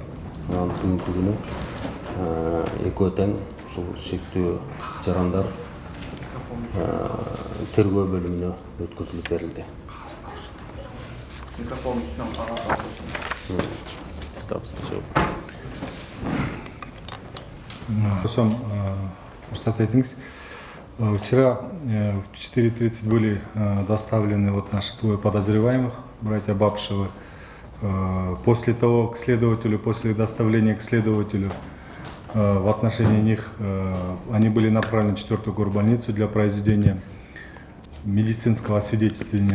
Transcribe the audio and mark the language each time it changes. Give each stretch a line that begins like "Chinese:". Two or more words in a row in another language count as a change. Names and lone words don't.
Kyrgyz: Анан бүгүнкү күнү экөө тең ушул шектүү жарандар тергөө бөлүмүнө өткөзүлүп берилди. Микрофон үстүнөн карап. Рустат айтыңыз.
Russian: Вчера в 4:30 были доставлены вот наши двое подозреваемых, братья Бабшевы. После доставления к следователю, в отношении них они были направлены в 4-ю горбольницу для произведения медицинского освидетельствования.